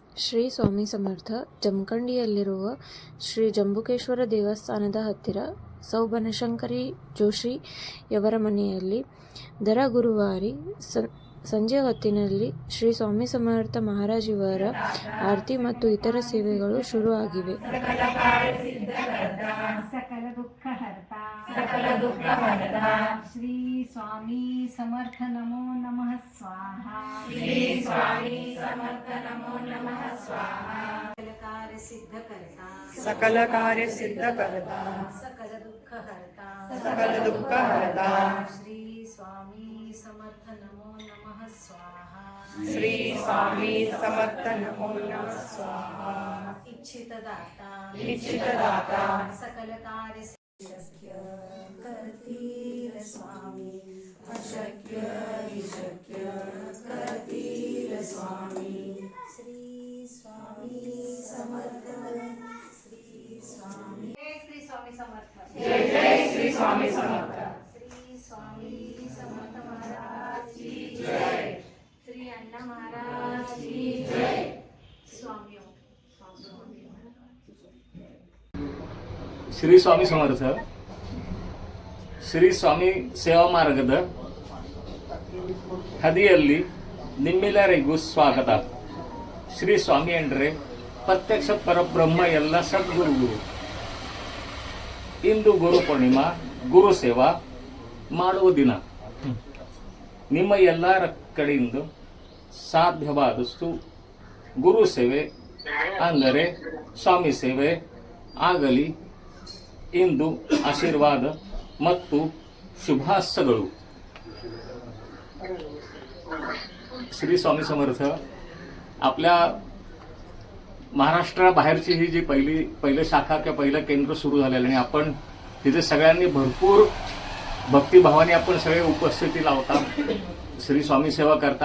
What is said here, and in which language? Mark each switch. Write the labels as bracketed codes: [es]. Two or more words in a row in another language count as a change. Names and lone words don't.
[kn] ಶ್ರೀ ಸ್ವಾಮಿ ಸಮರ್ಥ ಜಮಖಂಡಿಯಲ್ಲಿರುವ ಶ್ರೀ ಜಂಬುಕೇಶ್ವರ ದೇವಸ್ಥಾನದ ಹತ್ತಿರ ಸೌ ಬನಶಂಕರಿ ಜೋಶಿಯವರ ಮನೆಯಲ್ಲಿ ದರ ಗುರುವಾರಿ ಸಂಜೆ ಹೊತ್ತಿನಲ್ಲಿ ಶ್ರೀ ಸ್ವಾಮಿ ಸಮರ್ಥ ಮಹಾರಾಜಿಯವರ ಆರತಿ ಮತ್ತು ಇತರ ಸೇವೆಗಳು ಶುರು ಆಗಿವೆ. [mr] सकल दुःख हरता श्री स्वामी समर्थ नमो नमः स्वाहा. श्री स्वामी समर्थ नमो नमः स्वाहा. सकल कार्य सिद्ध करता सकल दुःख हरता श्री स्वामी समर्थ नमो नमः स्वाहा. श्री स्वामी समर्थ नमो नमः स्वाहा. इच्छित दाता सकल कार्य करतील स्वामी अशक्य ही शक्य करतील स्वामी. श्री स्वामी समर्थ श्री स्वामी श्री स्वामी समर्थ जय श्री स्वामी समर्थ. श्री स्वामी समर्थ महाराज की जय. श्री अण्णा महाराज की जय. स्वामी श्री स्वामी समर्थ. [kn] ಶ್ರೀ ಸ್ವಾಮಿ ಸೇವಾ ಮಾರ್ಗದ ಹದಿಯಲ್ಲಿ ನಿಮ್ಮೆಲ್ಲರಿಗೂ ಸ್ವಾಗತ. ಶ್ರೀ ಸ್ವಾಮಿ ಅಂದರೆ ಪ್ರತ್ಯಕ್ಷ ಪರಬ್ರಹ್ಮ, ಎಲ್ಲ ಸದ್ಗುರುಗಳು. ಇಂದು ಗುರು ಪೂರ್ಣಿಮಾ, ಗುರು ಸೇವಾ ಮಾಡುವ ದಿನ. ನಿಮ್ಮ ಎಲ್ಲರ ಕಡೆಯಿಂದ ಸಾಧ್ಯವಾದಷ್ಟು ಗುರು ಸೇವೆ ಅಂದರೆ ಸ್ವಾಮಿ ಸೇವೆ ಆಗಲಿ ಎಂದು ಆಶೀರ್ವಾದ ಮತ್ತು शुभाशयಗಳು. [mr] श्री स्वामी समर्थ. आपल्या महाराष्ट्राबाहेरची ही जी पहिली शाखा किंवा पहिलं केंद्र सुरू झालेलं आणि आपण तिथे सगळ्यांनी भरपूर भक्तिभावाने आपण सगळे उपस्थिती लावता, श्री स्वामी सेवा करता.